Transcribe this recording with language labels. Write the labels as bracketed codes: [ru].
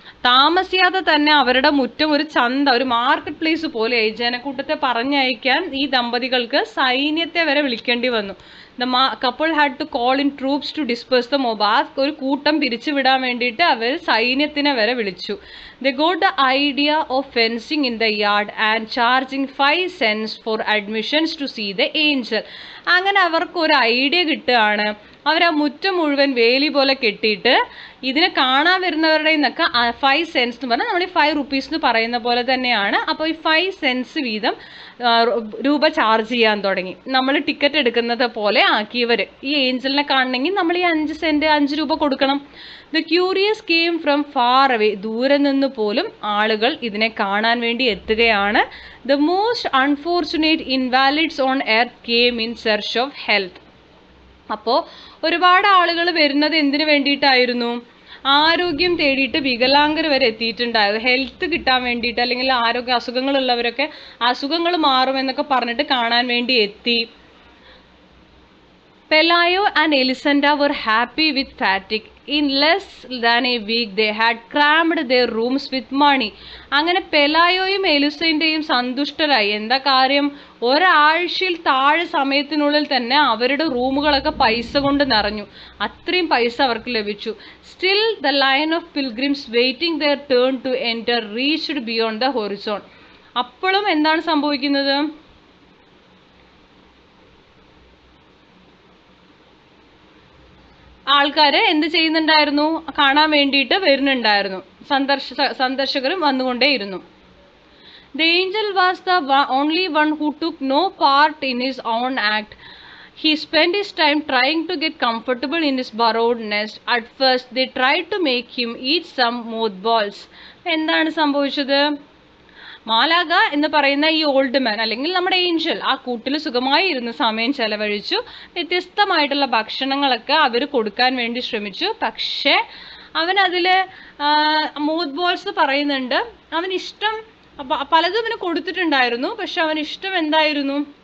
[ml] താമസിയാതെ തന്നെ അവരുടെ മുറ്റം ഒരു ചന്ത, ഒരു മാർക്കറ്റ് പ്ലേസ് പോലെ. ജനക്കൂട്ടത്തെ പറഞ്ഞയക്കാൻ ഈ ദമ്പതികൾക്ക് സൈന്യത്തെ വരെ വിളിക്കേണ്ടി വന്നു. [en] The couple had to call in troops to disperse the mob. [ml] ഒരു കൂട്ടം പിരിച്ചു വിടാൻ വേണ്ടിയിട്ട് അവർ സൈന്യത്തിനെ വരെ വിളിച്ചു. [en] They got the idea of fencing in the yard and charging 5 cents for admissions to see the angel. [ml] അങ്ങനെ അവർക്ക് ഒരു ഐഡിയ കിട്ടുകയാണ്. അവർ ആ മുറ്റം മുഴുവൻ വേലി പോലെ കെട്ടിയിട്ട് ഇതിനെ കാണാൻ വരുന്നവരുടെ നിന്നൊക്കെ 5 cents എന്ന് പറഞ്ഞാൽ നമ്മൾ ഈ 5 rupees എന്ന് പറയുന്ന പോലെ തന്നെയാണ്. അപ്പോൾ ഈ 5 cents വീതം രൂപ ചാർജ് ചെയ്യാൻ തുടങ്ങി. നമ്മൾ ടിക്കറ്റ് എടുക്കുന്നത് പോലെ ആക്കിയവർ. ഈ ഏഞ്ചലിനെ കാണണമെങ്കിൽ നമ്മൾ ഈ 5 cent 5 രൂപ കൊടുക്കണം. [en] The curious came from far away. [ml] ദൂരെ നിന്ന് പോലും ആളുകൾ ഇതിനെ കാണാൻ വേണ്ടി എത്തുകയാണ്. The most unfortunate Invalides on earth came in search of health. അപ്പോൾ ഒരുപാട് ആളുകൾ വരുന്നത് എന്തിനു വേണ്ടിയിട്ടായിരുന്നു, ആരോഗ്യം തേടിയിട്ട് വികലാംഗർ വരെ എത്തിയിട്ടുണ്ടായിരുന്നു. ഹെൽത്ത് കിട്ടാൻ വേണ്ടിയിട്ട്, അല്ലെങ്കിൽ അസുഖങ്ങളുള്ളവരൊക്കെ അസുഖങ്ങൾ മാറുമെന്നൊക്കെ പറഞ്ഞിട്ട് കാണാൻ വേണ്ടി എത്തി. [en] Pelayo and Elisenda were happy with fatigue. in less than a week they had crammed their rooms with money. [ml] അങ്ങനെ പെലായോയും എലുസൈൻ്റെയും സന്തുഷ്ടരായി. എന്താ കാര്യം? ഒരാഴ്ചയിൽ താഴെ സമയത്തിനുള്ളിൽ തന്നെ അവരുടെ റൂമുകളൊക്കെ പൈസ കൊണ്ട് നിറഞ്ഞു. അത്രയും പൈസ അവർക്ക് ലഭിച്ചു. [en] Still the line of pilgrims waiting their turn to enter reached beyond the horizon. [ml] അപ്പോഴും എന്താണ് സംഭവിക്കുന്നത്? ആൾക്കാർ എന്ത് ചെയ്യുന്നുണ്ടായിരുന്നു? കാണാൻ വേണ്ടിയിട്ട് വരുന്നുണ്ടായിരുന്നു. സന്ദർശകരും വന്നുകൊണ്ടേയിരുന്നു. [en] The angel was the only one who took no part in his own act. He spent his time trying to get comfortable in his borrowed nest. At first, they tried to make him eat some mothballs. [ml] എന്താണ് സംഭവിച്ചത്? മാലാഖ എന്ന് പറയുന്ന ഈ old man അല്ലെങ്കിൽ നമ്മുടെ Angel ആ കൂട്ടിൽ സുഖമായി ഇരുന്ന് സമയം ചെലവഴിച്ചു. വ്യത്യസ്തമായിട്ടുള്ള ഭക്ഷണങ്ങളൊക്കെ അവർ കൊടുക്കാൻ വേണ്ടി ശ്രമിച്ചു. പക്ഷേ അവനതിൽ മോത്ത് ബോൾസ് പറയുന്നുണ്ട്. അവനിഷ്ടം പലതും അവന് കൊടുത്തിട്ടുണ്ടായിരുന്നു. പക്ഷെ അവനിഷ്ടം എന്തായിരുന്നു?